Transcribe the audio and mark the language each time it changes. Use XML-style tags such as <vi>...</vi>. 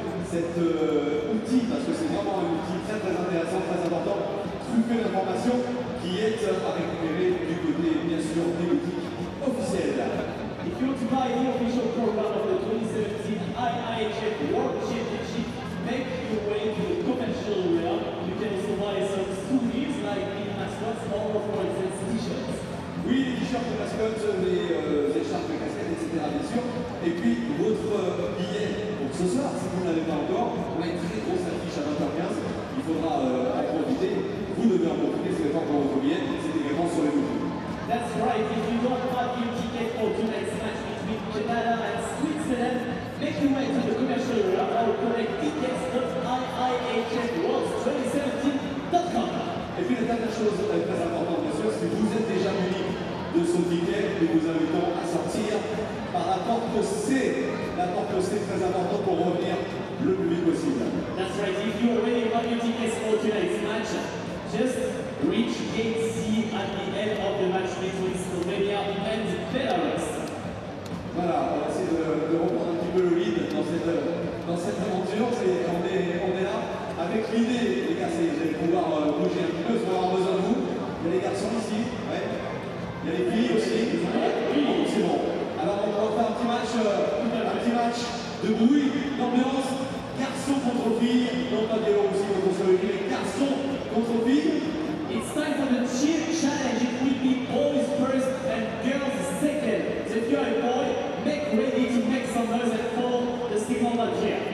<fr>Cet outil, parce que c'est vraiment un outil très intéressant, très important, truffé d'informations, qui est à récupérer du côté, bien sûr, des boutiques officielles.</fr> <en>If you want to buy the official program of the 2017 IIHF World Championship, make your way to the commercial area. You can also buy some souvenirs like the mascots or, for instance, t-shirts.</en> <fr>Oui, les t-shirts de mascottes, les écharpes, les casquettes, etc. bien sûr. Et puis votre billet pour ce soir, si vous ne l'avez pas encore, on a une très grosse affiche à 20h15. Il faudra en profiter. Vous devez en profiter, c'est pas pour votre billet, c'est également sur les boutiques.</fr> <en>That's right, if you don't have your ticket for tonight's match between Canada and Switzerland, make your way to the commercial area or collect tickets.iihfworld2017.com.</en> <fr>Et puis la dernière chose très importante, bien sûr, si vous êtes déjà muni de ce ticket, nous vous invitons à sortir par la porte C. La porte C est très importante pour revenir le plus vite possible.</fr> <en>That's right, if you already have your tickets for tonight's match, just reach gate C at the end of the match between Slovenia and Belarus.</en> <fr>Voilà, on va essayer de reprendre un petit peu le lead dans cette aventure. On est là avec l'idée, les gars, vous allez pouvoir bouger un petit peu, on va avoir besoin de vous. Il y a les garçons ici, ouais. Il y a les filles aussi. C'est bon. Alors on va faire un petit match de bruit, d'ambiance. Garçons contre filles, non pas Biélorussie contre Slovénie, mais garçons contre filles.</fr> <en>It's time for the cheer challenge. It will be boys first and girls second. So if you're a boy, make ready to make some noise and follow the signal that here.</en>